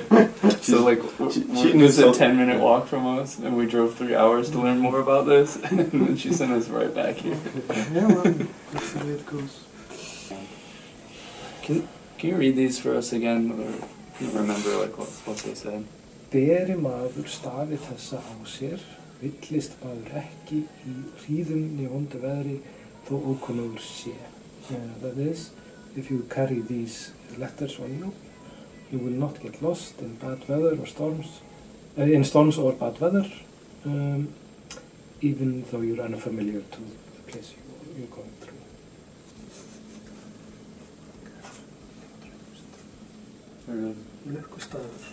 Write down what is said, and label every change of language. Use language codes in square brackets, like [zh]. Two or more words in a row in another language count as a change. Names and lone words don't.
[en] So it was a 10-minute walk from us, and we drove 3 hours to learn more about this, and then she sent us right back here. Yeah, well, that's the way it goes. Can you read these for us again, or can you remember what they said? [is] Beri maður stafi þessa á sér, villist maður ekki í hríðum né vondu veðri þó ókunnugur sé. [en] That is, if you carry these letters on you, you will not get lost in bad weather or storms, in storms or bad weather, even though you're unfamiliar to the place you're going through. [is] Lukkustaður.